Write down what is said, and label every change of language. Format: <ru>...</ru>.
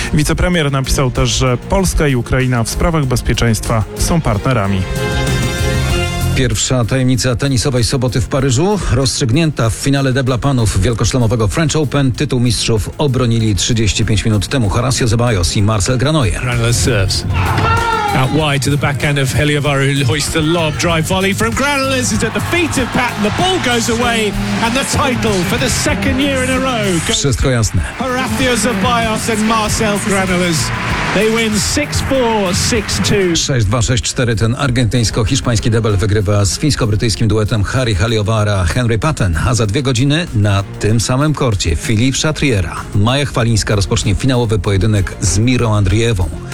<pl>Wicepremier napisał też, że Polska i Ukraina w sprawach bezpieczeństwa są partnerami. Pierwsza tajemnica tenisowej soboty w Paryżu rozstrzygnięta. W finale debla panów wielkoszlemowego French Open tytuł mistrzów obronili 35 minut temu Horacio Ceballos i Marcel Granollers.</pl> <en>Out wide to the back end of Heliavaru, hoists the lob, drive volley from Granollers is at the feet of Patton, the ball goes away and the title for the second year in a row.</en> <pl>Wszystko jasne. Horacio Ceballos and Marcel Granollers.</pl> <en>They win 6-4, 6-2.</en> <pl>6-2, 6-4, ten argentyńsko-hiszpański debel wygrywa z fińsko-brytyjskim duetem Harry Heliavara, Henry Patton, a za dwie godziny na tym samym korcie Philippe Chatriera. Maja Chwalińska rozpocznie finałowy pojedynek z Miro Andrievą.</pl>